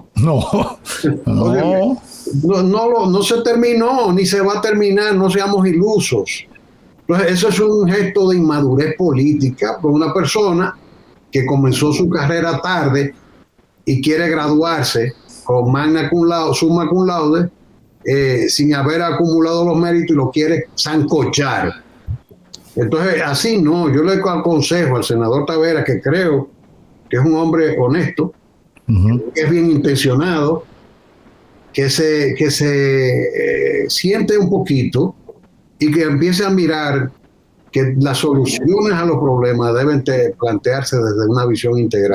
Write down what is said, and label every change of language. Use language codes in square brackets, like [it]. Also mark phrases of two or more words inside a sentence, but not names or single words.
[es] No se terminó, ni se va a terminar, no seamos ilusos. Entonces, eso es un gesto de inmadurez política por una persona que comenzó su carrera tarde y quiere graduarse con [la] magna cum laude, summa cum laude, [es] sin haber acumulado los méritos y lo quiere sancochar. Entonces, así no. Yo le aconsejo al senador Taveras, que creo que es un hombre honesto, que es bien intencionado, que se siente un poquito y que empiece a mirar que las soluciones a los problemas deben plantearse desde una visión integral.